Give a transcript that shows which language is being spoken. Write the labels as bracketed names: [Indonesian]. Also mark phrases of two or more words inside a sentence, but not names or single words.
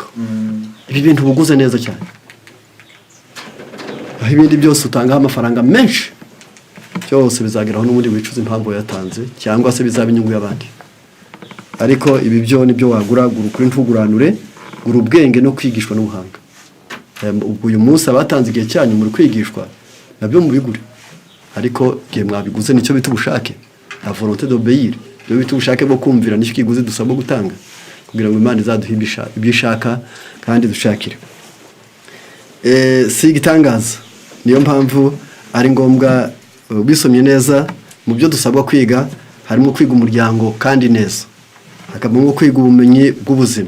[Kinyarwanda] Ibi bintu buguze neza cyane. Aho ibindi byose utangaho amafaranga menshi, cyose bizageraho n'ubundi wicuza impamvu yatanze, cyangwa se bizaba inyungu y'abandi. Ariko ibi byo nibyo wagura, gura ukuri ntuguranure, gura ubwenge no kwigishwa n'ubuhanga. Uyu munsi abatanze igihe cyanyu muri kwigishwa nabyo mubigure, ariko igihe mwabiguze nicyo bita ubushake, [French] la volonté d'obéir, [Kinyarwanda] byo bita ubushake bwo kumvira nicyo kiguze dusabwa gutanga kugira ngo Imana izaduhe ibyo ishaka kandi dushakire. Si igitangaza, niyo mpamvu ari ngombwa bisomye neza mu byo dusabwa kwiga. Harimo kwiga umuryango kandi neza, hakabamo kwiga ubumenyi bw'ubuzima.